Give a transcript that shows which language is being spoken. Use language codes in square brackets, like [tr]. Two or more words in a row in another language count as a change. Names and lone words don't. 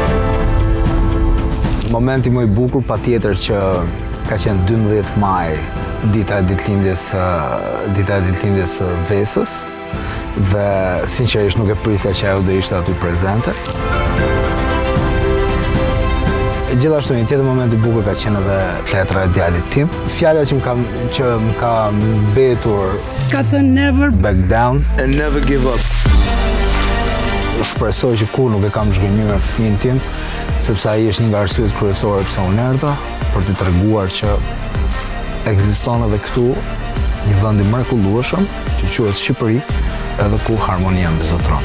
[sq] Momenti më i bukur patjetër që ka qenë 12 maj, dita e ditëlindjes së Vesës, dhe sinqerisht nuk e prisja që ajo do ishte aty prezente. Gjithashtu një tjetër moment i bukur ka qenë edhe fletra e djalit tim. Fjala që më ka mbetur ka thënë never [en] back down and never give up. [sq] Shpresoj që kur nuk e kam zhgënjur fëmijën tim, sepse ai është një nga arsyet kryesore pse unë erdha, për t'i treguar që ekziston edhe këtu një vend i mrekullueshëm që quhet Shqipëri, edhe ku harmonia mbizotron.